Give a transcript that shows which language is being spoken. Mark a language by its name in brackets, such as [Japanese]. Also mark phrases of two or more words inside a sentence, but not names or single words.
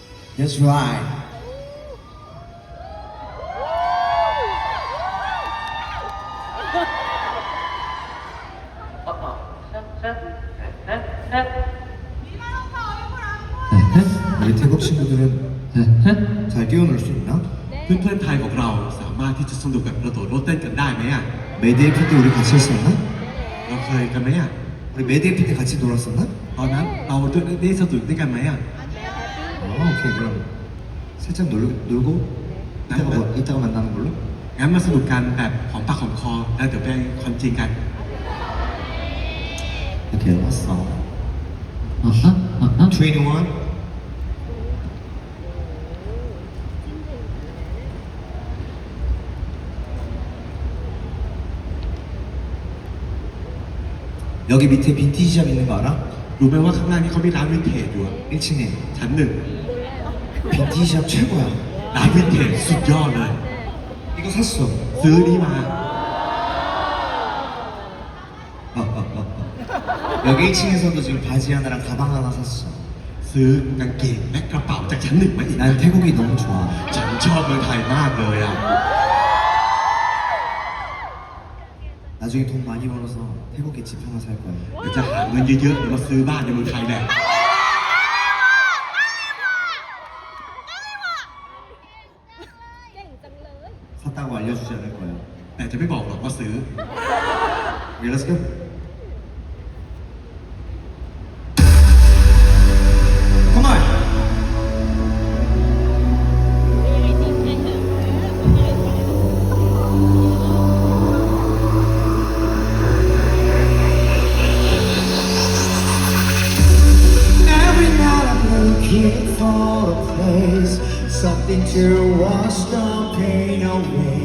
[English] That's right. [Korean] 우리 태국 친구들은 잘 뛰어놀 수 있나? [Thai] เพื่อนๆไทยของเราสามารถที่จะสนุกกับกระโดดโลดเต้นกันได้ไหมอ่ะ [Korean] 메디에피 때 우리 같이 했었나? [Thai] เราเคยกันไหมอ่ะ [Korean] 우리 메디에피 때 같이 놀았었나? [Thai] ตอนนั้นเราได้สนุกด้วยกันไหมอ่ะ [Korean] 오케이 그럼 살짝 놀고 이따가 만나는 걸로? [Thai] งั้นมาสนุกกันแบบหอมปากหอมคอแล้วเดี๋ยวไปความจริงกัน [Korean] 오케이 왔어. 21. 여기 밑에 빈티지샵 있는 거 알아? [Thai] รู้ไหมว่าข้างล่างนี่เขามีร้านวินเทจอยู่อะ [Korean] 1층에 [Thai] ชั้นหนึ่ง [Korean] 빈티지샵 최고야. [Thai] ร้านวินเทจสุดยอดเลย [Korean] 이거 샀어. [Thai] ซื้อนี่มา [Korean] 여기 1층에서도 지금 바지 하나랑 가방 하나 샀어. [Thai] ซื้อกางเกงและกระเป๋าจากชั้นหนึ่งมาอีก [Korean] 난 태국이 너무 좋아. [Thai] ฉันชอบเมืองไทยมากเลยอ่ะ [Korean] 나중에 돈 많이 벌어서 태국에 집 하나 살 거야. [Thai] เดี๋ยวจะหาเงินเยอะๆเดี๋ยวมาซื้อบ้านในเมืองไทยแหละ [Korean] 샀다고 알려주지 않을 거야. [Thai] แต่จะไม่บอกหรอกว่าซื้อ [English] Okay, let's go. Come on. Every night I'm looking for a place, something to wash the pain away.